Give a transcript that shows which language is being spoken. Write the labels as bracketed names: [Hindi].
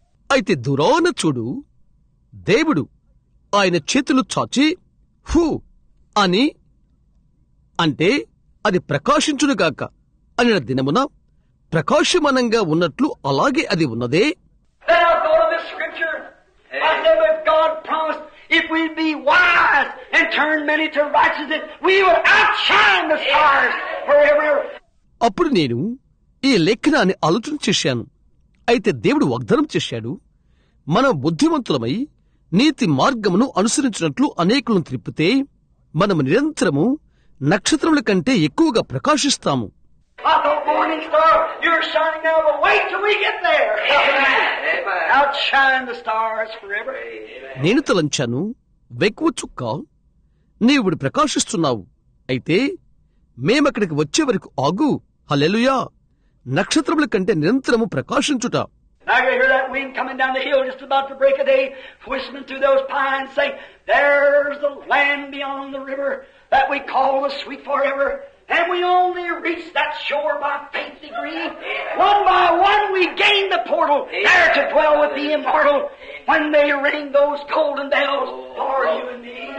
[Telugu] అయితే దూరాన చూడు, దేవుడు ఆయన చేతులు చాచి హూ అని అంటే అది ప్రకాశించునుగాక అనిన దినమున ప్రకాశమానంగా ఉన్నట్లు అలాగే అది ఉన్నదే. [English] Then I thought of this scripture. I said, but God promised if we'd be wise and turn many to righteousness, we would outshine the stars forever. [Telugu] అప్పుడు నేను ఈ లేఖనాన్ని ఆలోచన చేశాను. అయితే దేవుడు వాగ్దానం చేశాడు, మనం బుద్ధిమంతులమై నీతి మార్గమును అనుసరించినట్లు అనేకులను త్రిప్పితే మనము నిరంతరము నక్షత్రముల కంటే ఎక్కువగా ప్రకాశిస్తాము. [English] I thought, morning star, you're shining now, but wait till we get there. Outshine the stars forever. [Telugu] నేను తలంచాను, వెక్కువ చుక్క, నీవుడు ప్రకాశిస్తున్నావు. అయితే మేమక్కడికి వచ్చే వరకు ఆగు. హల్లెలూయా! నక్షత్రముల కంటే నిరంతరము ప్రకాశించుట. [English] I could hear that wind coming down the hill just about to break a day, whistling through those pines, saying, there's the land beyond the river that we call the sweet forever. And we only reach that shore by faith degree. One by one we gain the portal, there to dwell with the immortal, when they ring those golden bells for you and me.